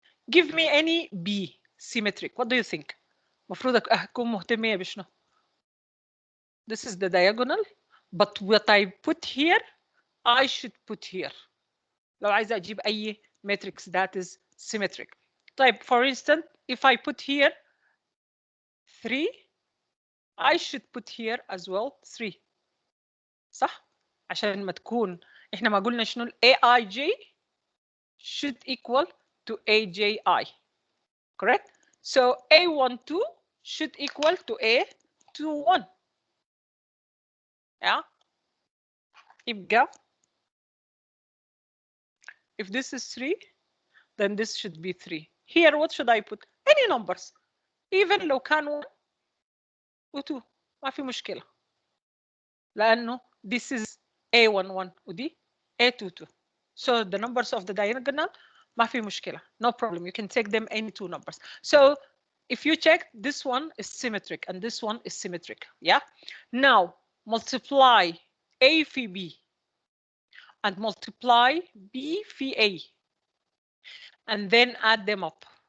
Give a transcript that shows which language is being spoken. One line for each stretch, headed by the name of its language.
English: Give me any B symmetric. What do you think?
Arabic: المفروض اكون مهتمية بشنو؟
English: This is the diagonal, but what I put here I should put here.
Arabic: لو عايزة أجيب أي
English: matrix that is symmetric.
Arabic: طيب
English: for instance if I put here 3 I should put here as well 3.
Arabic: صح؟ عشان ما تكون إحنا ما قلنا شنو AIJ
English: should equal to
Arabic: AJI.
English: Correct? So A12 should equal to A21. Yeah?
Arabic: يبقى
English: if this is 3 then this should be 3. Here what should I put? Any numbers. Even
Arabic: لو كان 1 و 2 ما في مشكلة. لأنه
English: this is
Arabic: A11 ودي A22.
English: So the numbers of the diagonal
Arabic: ما في مشكلة.
English: No problem. You can take them any two numbers. So if you check, this one is symmetric and this one is symmetric. Yeah. Now multiply A في B and multiply B في A and then add them up.